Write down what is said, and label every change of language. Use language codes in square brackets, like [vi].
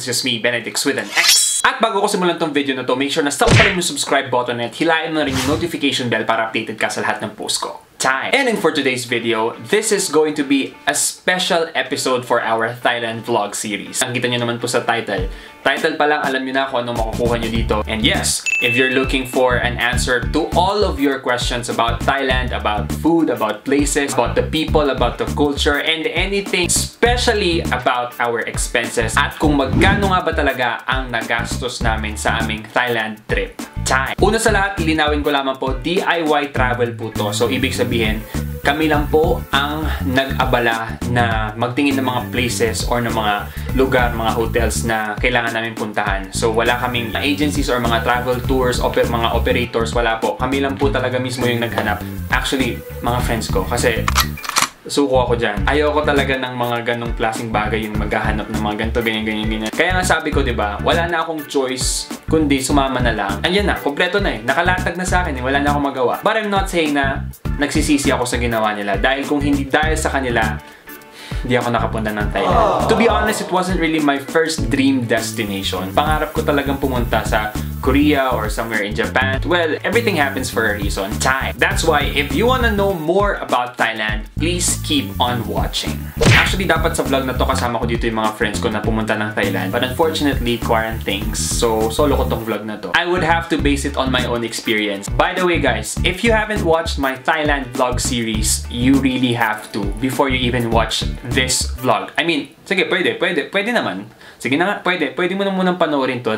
[en] This is me, Benedict with an X. [tl] At bago ko simulan tong video na to, [en] make sure [tl] na stop pa rin yung subscribe button at hilahin mo rin yung notification bell para updated ka sa lahat ng post ko. [en] And then for today's video, this is going to be a special episode for our Thailand vlog series. [tl] Ang kita nyo naman po sa title pa lang alam nyo na kung ano makukuha nyo dito. [en] And yes, if you're looking for an answer to all of your questions about Thailand, about food, about places, about the people, about the culture, and anything, especially about our expenses, [tl] at kung magkano nga ba talaga ang nagastos namin sa aming Thailand trip. Una sa lahat, linawin ko lamang po, DIY travel po to. So, ibig sabihin, kami lang po ang nag-abala na magtingin ng mga places or ng mga lugar, mga hotels na kailangan namin puntahan. So, wala kaming agencies or mga travel tours, mga operators, wala po. Kami lang po talaga mismo yung naghanap. Actually, mga friends ko, kasi suko ako dyan. Ayoko talaga ng mga ganong klaseng bagay yung maghahanap ng mga ganito, ganyan. Kaya nga sabi ko, diba, wala na akong choice kundi sumama na lang. Ayan na, kompleto na eh. Nakalatag na sa akin eh. Wala na akong magawa. [en] But I'm not saying [tl] na nagsisisi ako sa ginawa nila. Dahil kung hindi dahil sa kanila, hindi ako nakapunta ng Thailand. [en] To be honest, it wasn't really my first dream destination. [tl] Pangarap ko talagang pumunta sa Korea or somewhere in Japan. [en] Well, everything happens for a reason. That's why if you wanna know more about Thailand, please keep on watching. [tl] Actually, dapat sa vlog na to kasama ko dito yung mga friends ko na pumunta ng Thailand. [en] But unfortunately, quarantines. [tl] So, solo ko tong vlog na to. [en] I would have to base it on my own experience. By the way, guys, if you haven't watched my Thailand vlog series, you really have to before you even watch this vlog. I mean, [tl] sige, pwede naman. Sige na nga, pwede mo na munang panoorin to.